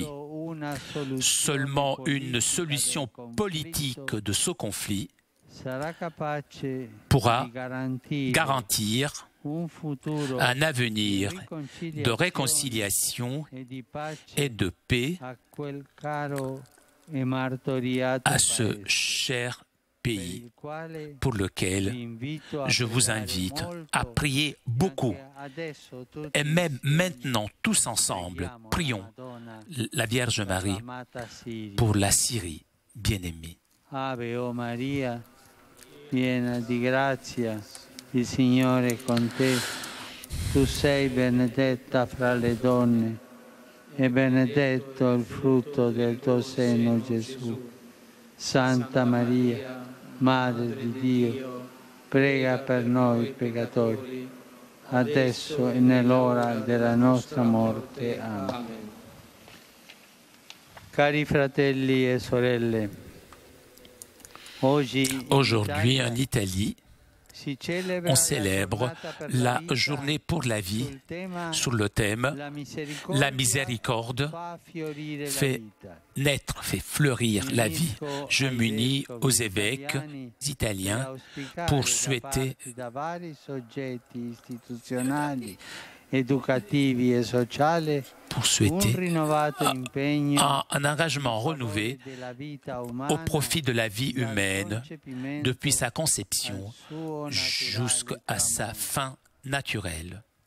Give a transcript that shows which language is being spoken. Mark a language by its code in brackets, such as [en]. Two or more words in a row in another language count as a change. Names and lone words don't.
[fr] Seulement une solution politique de ce conflit pourra garantir un avenir de réconciliation et de paix à ce cher pays pour lequel je vous invite à prier beaucoup. Et même maintenant, tous ensemble, prions la Vierge Marie pour la Syrie bien-aimée. [it] Ave o Maria, piena di grazia, il Signore è con te. Tu sei benedetta fra le donne e benedetto il frutto del tuo seno, Gesù. Santa Maria, Madre di Dio, prega per noi peccatori, adesso e nell'ora della nostra morte. Amen. Cari fratelli e sorelle, [fr] aujourd'hui, en Italie, on célèbre la journée pour la vie sur le thème « La miséricorde fait naître, fait fleurir la vie ». Je m'unis aux évêques italiens pour souhaiter un engagement renouvelé au profit de la vie humaine depuis sa conception jusqu'à sa fin naturelle.